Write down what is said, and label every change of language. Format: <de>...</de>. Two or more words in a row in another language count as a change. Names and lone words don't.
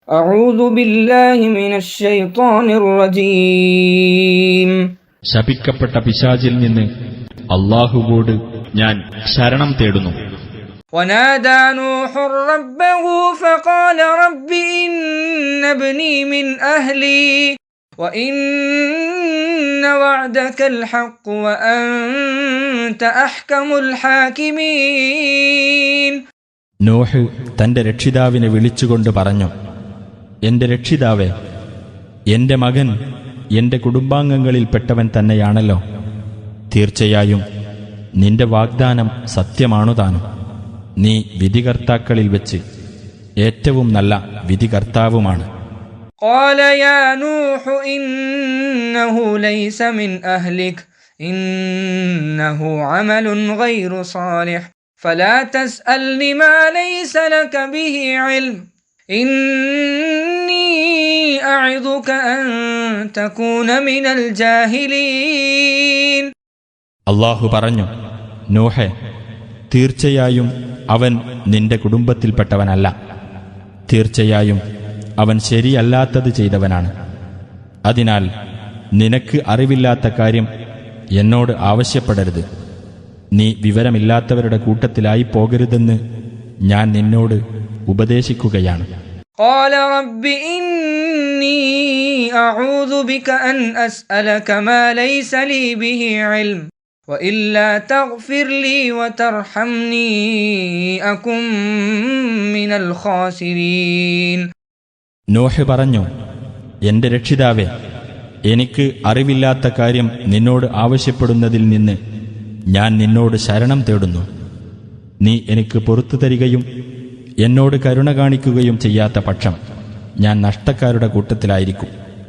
<ar>أعوذ بالله من الشيطان الرجيم.</ar> <ml>ശപിക്കപ്പെട്ട പിശാചിൽ നിന്ന് അല്ലാഹുവോട് ഞാൻ ശരണം തേടുന്നു.</ml> <ar>ونادى نوح ربه فقال رب إن ابني من أهلي وإن وعدك الحق وأنت أحكم الحاكمين.</ar> <ml>നോഹ് തന്റെ രക്ഷിതാവിനെ വിളിച്ചുകൊണ്ട് പറഞ്ഞു, എന്റെ രക്ഷിതാവേ, എന്റെ മകൻ എന്റെ കുടുംബാംഗങ്ങളിൽപ്പെട്ടവൻ തന്നെയാണല്ലോ. തീർച്ചയായും നിന്റെ വാഗ്ദാനം സത്യമാണുതാനും. നീ വിധികർത്താക്കളിൽ വെച്ച് ഏറ്റവും നല്ല വിധികർത്താവുമാണ്.</ml> <ar>قال يا نوح إنه ليس من أهلك إنه عمل غير صالح فلا تسألني ما ليس لك به علم إني أعظك أن تكون من الجاهلين.</ar> <ml>അല്ലാഹു പറഞ്ഞു, നോഹേ, തീർച്ചയായും അവൻ നിന്റെ കുടുംബത്തിൽപ്പെട്ടവനല്ല. തീർച്ചയായും അവൻ ശരിയല്ലാത്തത് ചെയ്തവനാണ്. അതിനാൽ നിനക്ക് അറിവില്ലാത്ത കാര്യം എന്നോട് ആവശ്യപ്പെടരുത്. നീ വിവരമില്ലാത്തവരുടെ കൂട്ടത്തിലായി പോകരുതെന്ന് ഞാൻ നിന്നോട് ഉപദേശിക്കുകയാണ്.</ml> <ar>قال رب إني أعوذ بك أن أسألك ما ليس لي به علم وإلا تغفر لي وترحمني أكن من الخاسرين.</ar> <ml>നോഹ് പറഞ്ഞു, എന്റെ രക്ഷിതാവേ, എനിക്ക് അറിവില്ലാത്ത കാര്യം നിന്നോട് ആവശ്യപ്പെടുന്നതിൽ നിന്ന് ഞാൻ നിന്നോട് ശരണം തേടുന്നു. നീ എനിക്ക് പുറത്തു തരികയും എന്നോട് കരുണ കാണിക്കുകയും ചെയ്യാത്ത പക്ഷം ഞാൻ നഷ്ടക്കാരുടെ കൂട്ടത്തിലായിരിക്കും.</ml>